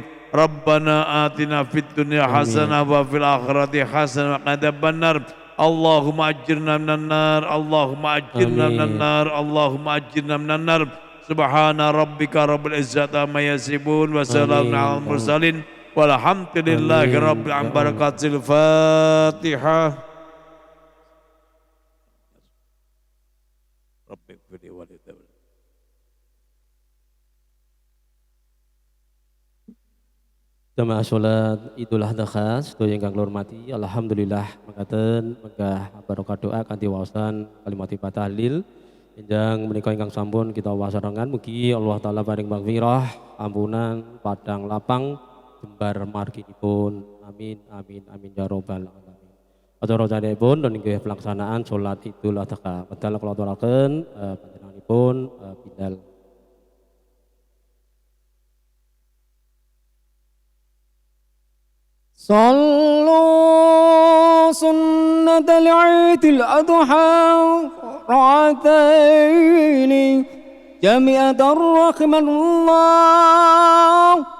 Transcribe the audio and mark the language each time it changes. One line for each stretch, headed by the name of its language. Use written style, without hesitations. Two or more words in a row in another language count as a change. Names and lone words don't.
Arabic: ربنا آتنا في الدنيا حسنة وفي الآخرة حسنة وقنا عذاب النار. اللهم أجرنا من النار اللهم أجرنا من النار اللهم أجرنا من النار. سبحان ربك رب العزة عما يصفون وسلام على المرسلين والحمد لله رب العالمين. بركات الفاتحة.
Javanese: Jamaah sholat Idul Adha khas sedaya ingkang kula hormati, alhamdulillah mekaten megah barokah doa kanthi waosan kalimatipun tahlil enjang menika ingkang sampun kita wasarengan mugi Allah taala paring maghfirah, ampunan, padang lapang, jembar marginipun.
Arabic: آمين آمين آمين يا رب العالمين.
Javanese: Acara recanipun dan inggih pelaksanaan sholat Idul Adha. Pedal kula aturaken panjenenganipun Bilal.
Arabic: صلوا سنة العيد الأضحى ركعتين جميعا رحمة الله.